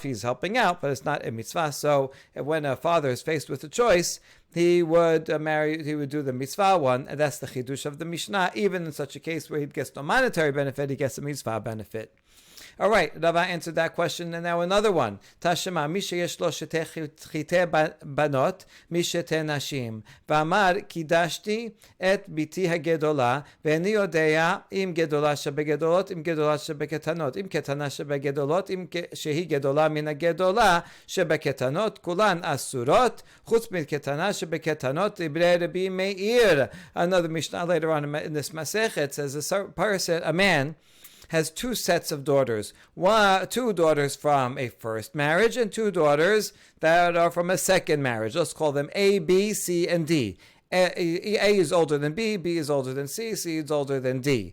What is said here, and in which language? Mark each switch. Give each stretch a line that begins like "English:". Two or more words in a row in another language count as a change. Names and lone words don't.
English: He's helping out, but it's not a mitzvah. So when a father is faced with a choice, he would do the mitzvah one, and that's the chidush of the Mishnah. Even in such a case where he gets no monetary benefit, he gets a mitzvah benefit. All right, Rava answered that question, and now another one.
Hebrew: תא שמע, מי שיש לו כיתי בנות משתי נשים. ואמר, קידשתי את בתי הגדולה, ואיני יודע אם גדולה שבגדולות, אם גדולה שבקטנות, אם קטנה שבגדולות, אם שהיא גדולה מן הגדולה שבקטנות, כולן אסורות, חוץ מן קטנה שבקטנות, דברי רבי מאיר.
English: Another Mishnah later on in this Masechet says a man has two sets of daughters. Two daughters from a first marriage and two daughters that are from a second marriage. Let's call them A, B, C, and D. A is older than B is older than C is older than D.